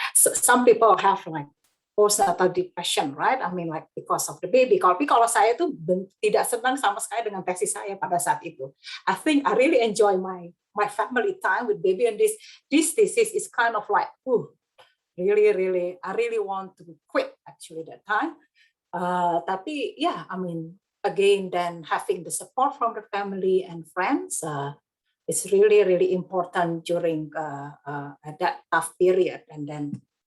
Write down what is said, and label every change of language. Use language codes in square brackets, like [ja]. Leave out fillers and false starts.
[en] Some people have like postnatal depression, right? I mean like because of the baby. [id] Tapi kalau saya tuh tidak senang sama sekali dengan tesis saya pada saat itu. [en] I think I really enjoy my family time with baby, and this thesis is kind of like really I really want to quit actually that time. Tapi I mean again then having the support from the family and friends is really really important during that tough period, and then